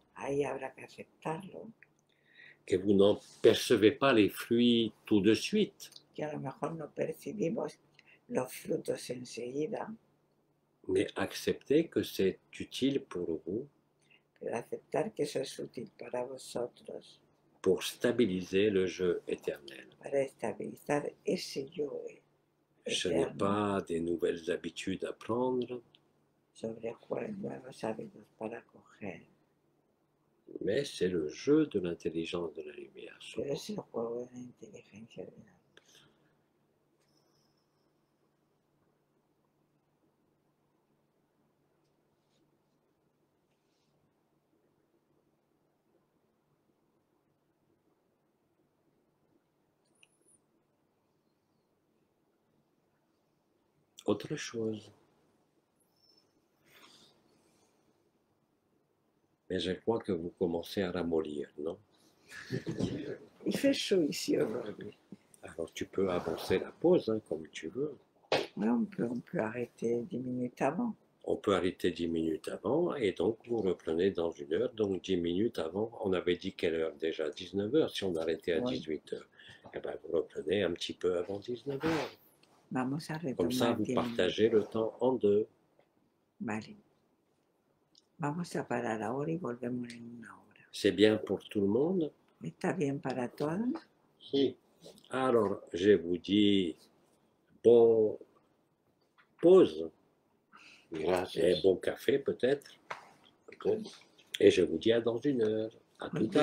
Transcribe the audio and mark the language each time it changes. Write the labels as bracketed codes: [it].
[es] Ahí habrá que aceptarlo, [fr] que vous n'en percevez pas les fruits tout de suite, [es] que a lo mejor no percibimos los frutos enseguida, [fr] mais accepter que c'est utile pour vous [es] pero aceptar que eso es útil para vosotros, [fr] pour stabiliser le jeu éternel. [es] para estabilizar ese yo [fr] Ce n'est [es] eterno, [fr] pas des nouvelles habitudes à prendre, [es] sobre el cual nuevos hábitos para coger, [fr] mais c'est le jeu de l'intelligence de la lumière. [es] pero es el juego de la inteligencia de la. [fr] Autre chose. Mais je crois que vous commencez à ramollir, non? Il fait chaud ici aujourd'hui. Alors tu peux avancer la pause hein, comme tu veux. Mais on peut arrêter 10 minutes avant. On peut arrêter 10 minutes avant et donc vous reprenez dans 1 heure. Donc 10 minutes avant, on avait dit quelle heure déjà? 19 heures si on arrêtait à Oui. 18 heures. Eh bien vous reprenez un petit peu avant 19 heures. [es] Vamos a [fr] Comme ça, [es] retomar [fr] vous [es] 10 [fr] partagez le temps en deux. [es] Vale. Vamos a parar ahora y volvemos en 1 hora. [fr] C'est bien pour tout le monde? [es] ¿Está bien para todos? Si. [fr] Alors, je vous dis bon pause [es] Gracias. [fr] et bon café peut-être. Et je vous dis à dans 1 heure. À tout à